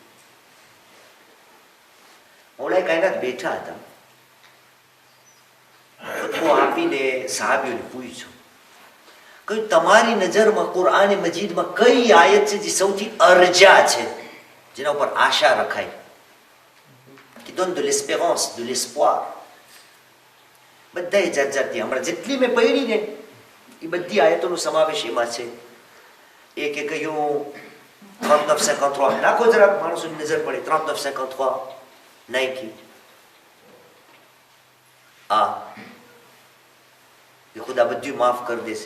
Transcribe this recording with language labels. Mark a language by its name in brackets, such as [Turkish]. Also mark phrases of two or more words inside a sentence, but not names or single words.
[Gujarati] ઓલા કાયનાત બેઠા હતા, ફતવો આપીને સાહાબીઓને પૂછ્યું કે તમારી નજરમાં કુરઆન મજીદમાં કઈ આયત છે જે સૌથી અરજા છે, જેના ઉપર આશા રખાય, [French] qui donne de l'espérance, de l'espoir. [Gujarati] બધાય જાત જાતની હમણાં જેટલી મેં પઢી ને એ બધી આયતોનો સમાવેશ એમાં છે. એક કહ્યું 39-53, નાખો જરાક માણસોની નજર પડે. 39-53 નાખી. આ એ ખુદા બધું માફ કરી દેશે.